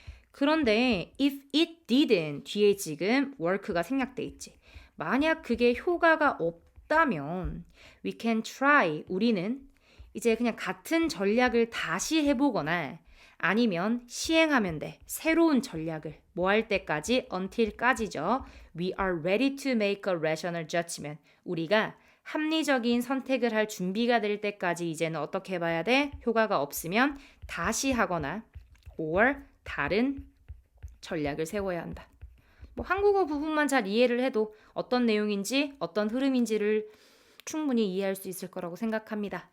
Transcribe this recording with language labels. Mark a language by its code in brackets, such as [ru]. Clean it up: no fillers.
[ko] 그런데 [en] if it didn't [ko] 뒤에 지금 work가 생략돼 있지. 만약 그게 효과가 없다면 [en] we can try. [ko] 우리는 이제 그냥 같은 전략을 다시 해보거나 아니면 시행하면 돼. 새로운 전략을 뭐 할 때까지? until까지죠. [en] We are ready to make a rational judgment. [ko] 우리가 합리적인 선택을 할 준비가 될 때까지 이제는 어떻게 해봐야 돼? 효과가 없으면 다시 하거나 or 다른 전략을 세워야 한다. 뭐 한국어 부분만 잘 이해를 해도 어떤 내용인지 어떤 흐름인지를 충분히 이해할 수 있을 거라고 생각합니다.